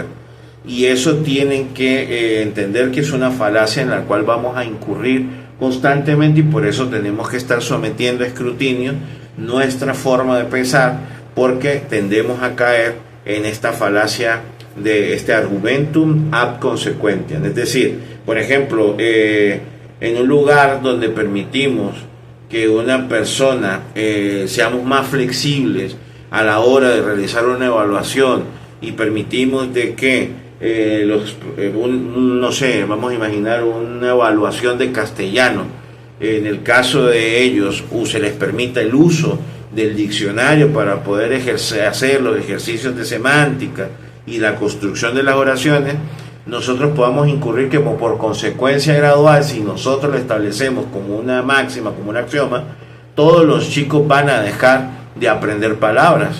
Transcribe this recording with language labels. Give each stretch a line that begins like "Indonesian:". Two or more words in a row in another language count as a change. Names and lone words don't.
Spanish: Y eso tienen que entender que es una falacia en la cual vamos a incurrir constantemente, y por eso tenemos que estar sometiendo a escrutinio nuestra forma de pensar, porque tendemos a caer en esta falacia de este
Latin: argumentum ad consequentiam.
Spanish: Es decir, por ejemplo, en un lugar donde permitimos que una persona seamos más flexibles a la hora de realizar una evaluación, y permitimos de que no sé, vamos a imaginar una evaluación de castellano, en el caso de ellos se les permita el uso del diccionario para poder hacer los ejercicios de semántica y la construcción de las oraciones, nosotros podamos incurrir que por consecuencia gradual, si nosotros lo establecemos como una máxima, como un axioma, todos los chicos van a dejar de aprender palabras.